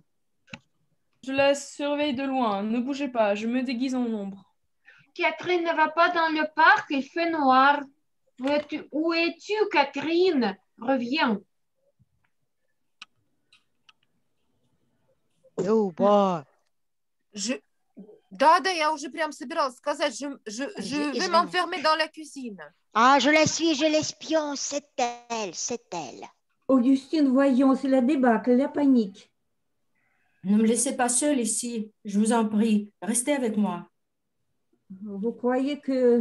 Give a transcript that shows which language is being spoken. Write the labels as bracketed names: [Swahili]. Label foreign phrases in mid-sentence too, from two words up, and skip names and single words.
[French] Je la surveille de loin. Ne bougez pas, je me déguise en ombre. Catherine ne va pas dans le parc, il fait noir. Où es-tu, Catherine? Reviens. [English] Oh, boy. [Russian] Да, я уже прям собиралась сказать, [French] je vais m'enfermer dans la cuisine. Ah, je la suis, je l'espionne, c'est elle, c'est elle. Augustine, voyons, c'est la débâcle, la panique. Ne me laissez pas seule ici. Je vous en prie, restez avec moi. Vous croyez que,